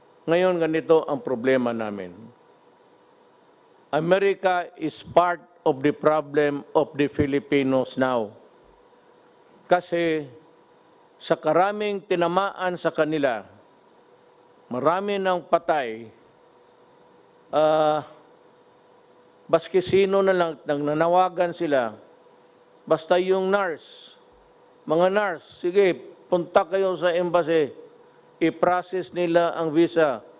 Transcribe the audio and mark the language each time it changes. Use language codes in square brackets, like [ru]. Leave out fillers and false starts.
[tl] Ngayon, ganito ang problema namin. [en] America is part of the problem of the Filipinos now. [tl] Kasi sa karaming tinamaan sa kanila, marami ng patay, baski sino na lang, nanawagan sila, basta yung nurse, mga nurse, sige, punta kayo sa embassy, i-process nila ang visa.